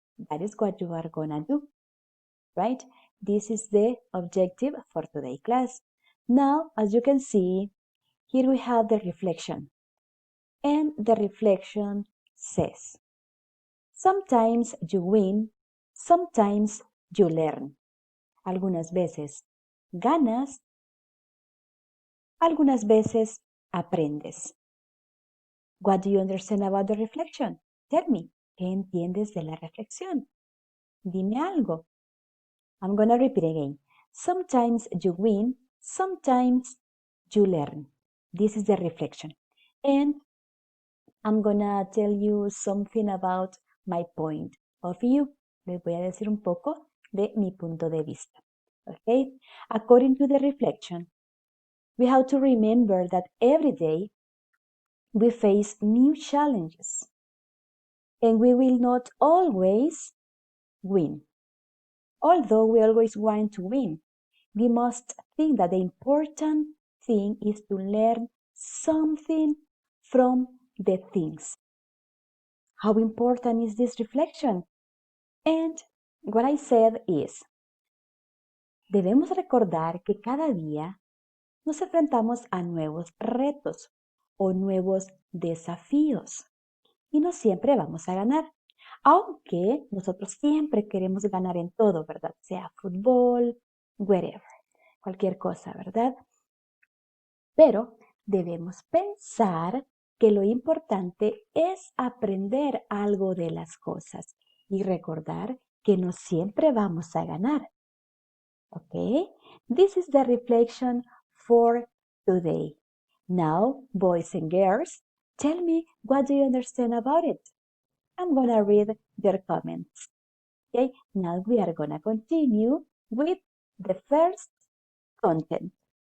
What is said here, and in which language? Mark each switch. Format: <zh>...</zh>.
<en>That is what you are going to do, right? This is the objective for today's class. Now, as you can see, here we have the reflection. And the reflection says, sometimes you win, sometimes you learn.</en> <es>Algunas veces ganas, algunas veces aprendes.</es> <en>What do you understand about the reflection? Tell me,</en> <es>¿qué entiendes de la reflexión? Dime algo.</es> <en>I'm going to repeat again. Sometimes you win, sometimes you learn. This is the reflection. And I'm going to tell you something about my point of view.</en> <es>Les voy a decir un poco de mi punto de vista.</es> <en>Okay? According to the reflection, we have to remember that every day we face new challenges and we will not always win. Although we always want to win, we must think that the important thing is to learn something from the things. How important is this reflection? And what I said is,</en> <es>debemos recordar que cada día nos enfrentamos a nuevos retos o nuevos desafíos y no siempre vamos a ganar. Aunque nosotros siempre queremos ganar en todo, ¿verdad? Sea fútbol, whatever, cualquier cosa, ¿verdad? Pero debemos pensar que lo importante es aprender algo de las cosas y recordar que no siempre vamos a ganar.</es> <en>Okay? This is the reflection for today. Now, boys and girls, tell me what do you understand about it? I'm going to read your comments. Okay, now we are going to continue with the first content.</en>